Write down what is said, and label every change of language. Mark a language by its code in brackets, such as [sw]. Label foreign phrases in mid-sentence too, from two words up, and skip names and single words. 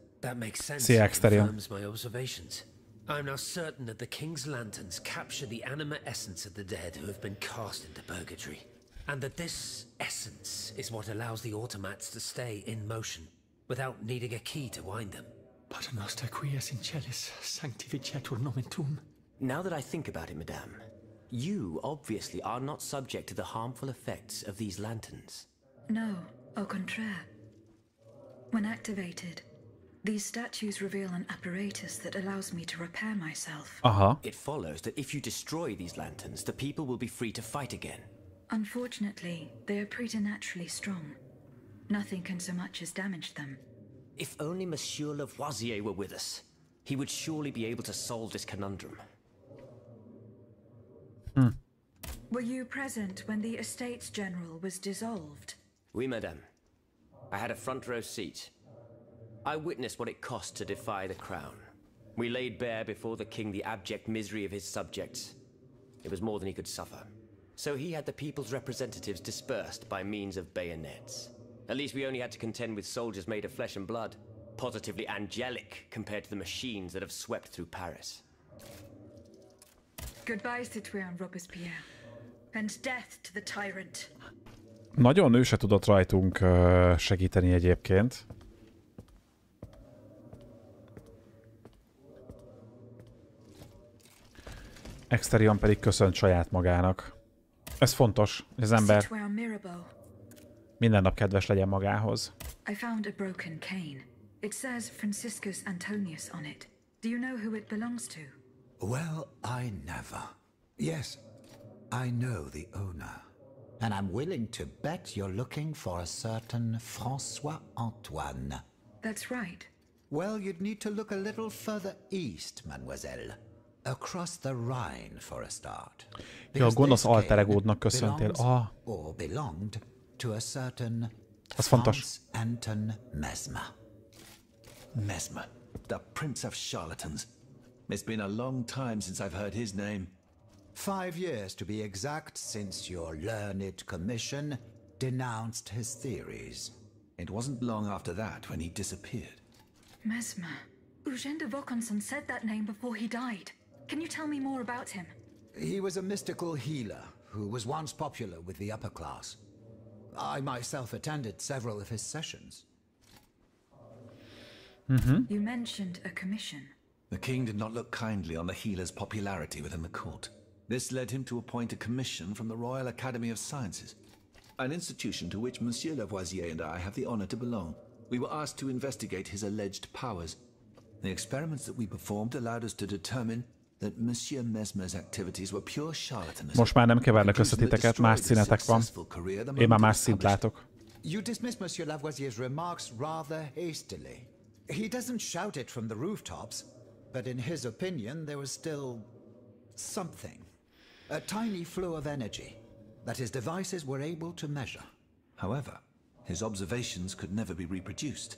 [en] That makes sense. [hu] Szia, Exterior. [en] Confirms my observations. I'm now certain that the king's lanterns capture the anima essence of the dead who have been cast into purgatory. And that this essence is what allows the automats to stay in motion, without needing a key to wind them. [la] Pater noster qui es in celis, sanctificetur nomen tuum. [en] Now that I think about it, madame, you obviously are not subject to the harmful effects of these lanterns. No, [fr] au contraire. [en] When activated, these statues reveal an apparatus that allows me to repair myself. It follows that if you destroy these lanterns, the people will be free to fight again. Unfortunately, they are preternaturally strong. Nothing can so much as damage them. If only Monsieur Lavoisier were with us, he would surely be able to solve this conundrum. Were you present when the Estates General was dissolved? [fr] Oui, madame. [en] I had a front row seat. I witnessed what it cost to defy the crown. We laid bare before the king the abject misery of his subjects. It was more than he could suffer. So he had the people's representatives dispersed by means of bayonets. At least we only had to contend with soldiers made of flesh and blood. Positively angelic compared to the machines that have swept through Paris. Goodbye, citoyen Robespierre. And death to the tyrant. [hu] Nagyon ő se tudott rajtunk segíteni egyébként. Exterion pedig köszönt saját magának. Ez fontos, hogy az ember minden nap kedves legyen magához. [en] I found a broken cane. It says Franciscus Antonius on it. Do you know who it belongs to? Well, I never. Yes, I know the owner. And I'm willing to bet you're looking for a certain François Antoine. That's right. Well, you'd need to look a little further east, mademoiselle. Across the Rhine for a start. [hu] Ja, a gonosz alter egódnak köszöntél. [en] Or belonged to a certain [hu] az fontos. [en] Anton Mesmer. Mesmer, the prince of charlatans. It's been a long time since I've heard his name. 5 years to be exact since your learned commission denounced his theories. It wasn't long after that when he disappeared. Mesmer. Eugène de Vaucanson said that name before he died. Can you tell me more about him? He was a mystical healer who was once popular with the upper class. I myself attended several of his sessions. You mentioned a commission. The king did not look kindly on the healer's popularity within the court. This led him to appoint a commission from the Royal Academy of Sciences, an institution to which Monsieur Lavoisier and I have the honor to belong. We were asked to investigate his alleged powers. The experiments that we performed allowed us to determine that Monsieur Mesmer's activities were pure charlatanism. [hu] Most már nem kevernek össze titeket, más színetek van. Én már más színt látok. [en] You dismiss Monsieur Lavoisier's remarks rather hastily. He doesn't shout it from the rooftops, but in his opinion there was still something. A tiny flow of energy that his devices were able to measure. However, his observations could never be reproduced.